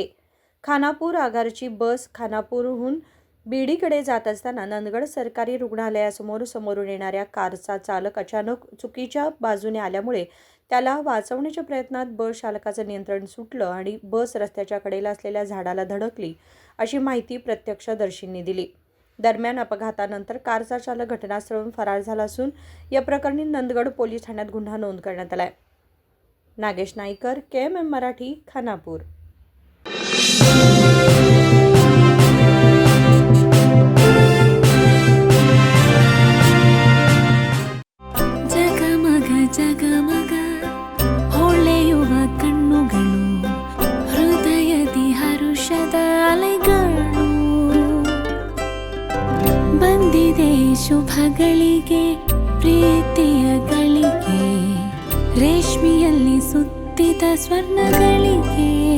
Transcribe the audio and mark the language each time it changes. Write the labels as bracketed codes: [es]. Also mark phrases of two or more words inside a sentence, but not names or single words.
[mr] खानापूर आगारची बस खानापूरहून बीडीकडे जात असताना नंदगड सरकारी रुग्णालयासमोर समोरून येणाऱ्या कारचा चालक अचानक चुकीच्या बाजूने आल्यामुळे त्याला वाचवण्याच्या प्रयत्नात बस चालकाचं नियंत्रण सुटलं आणि बस रस्त्याच्या कडेला असलेल्या झाडाला धडकली, अशी माहिती प्रत्यक्षदर्शींनी दिली. दरम्यान अपघातानंतर कारचा चालक घटनास्थळावरून फरार झाला असून या प्रकरणी नंदगड पोलीस ठाण्यात गुन्हा नोंद करण्यात आला आहे. नागेश नाईकर, KMM मराठी, खानापूर. [kn] ಜಗಮಗ ಹೊಳೆಯುವ ಕಣ್ಣುಗಳು ಹೃದಯದಿ ಹರುಷದ ಅಲೆಗಳು ಬಂದಿದೆ ಶುಭಗಳಿಗೆ ಪ್ರೀತಿಯ ಗಳಿಗೆ ರೇಷ್ಮೆಯಲ್ಲಿ ಸುತ್ತಿದ ಸ್ವರ್ಣಗಳಿಗೆ.